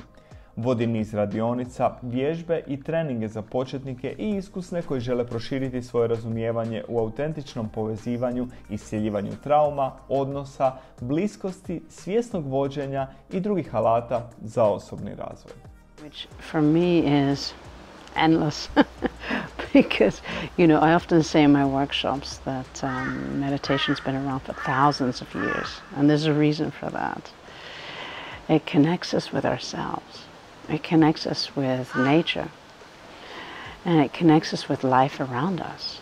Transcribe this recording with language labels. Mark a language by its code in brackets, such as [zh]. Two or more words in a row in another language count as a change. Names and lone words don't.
[hr] Vodi niz radionica, vježbe i treninge za početnike i iskusne koji žele proširiti svoje razumijevanje u autentičnom povezivanju i iscjeljivanju trauma, odnosa, bliskosti, svjesnog vođenja i drugih alata za osobni razvoj. [en] Which for me is endless. Because, I often say in my workshops that meditation's been around for thousands of years, and there's a reason for that. It connects us with ourselves. It connects us with nature, and it connects us with life around us.